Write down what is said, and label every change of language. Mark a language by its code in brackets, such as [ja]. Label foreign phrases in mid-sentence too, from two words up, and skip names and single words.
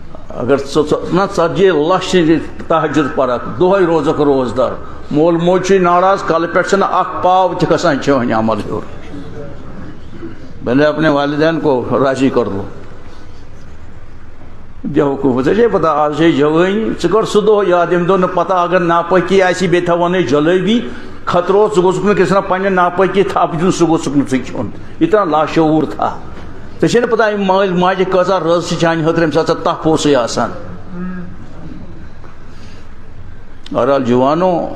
[ks] اگر ژتجی لچھ تہجد پرک دہے روزک روزدار مول موج ناراض کل پہ اخ پاو تہ کھسان چٲنۍ عمل ہیوٚر [ur] پہلے اپنے والدین کو راضی کر لو [ks] بیوقوف ژےٚ چھے پتہ آز چھے جوٲنی ژٕ کر سُہ دۄہ یاد ییٚمہِ دۄہ نہٕ پتہ اگر ناپٲکی آسی بیٚیہِ تھاونے جلٲبی خطرٕ اوس ژٕ گوژھُکھ نہٕ کٲنٛسہِ پننہِ ناپٲکی تھپھ دیُن سُہ گوژھُکھ نہٕ ژٕ کھیوٚن ییٖژاہ لاشعوٗر تھا ژےٚ چھے نہٕ پتہ أمۍ مٲلۍ ماجہِ کۭژاہ رٕژ چھِ چانہِ خٲطرٕ ییٚمہِ ساتہٕ ژےٚ تپھ اوسُے آسان بہرحال جوانو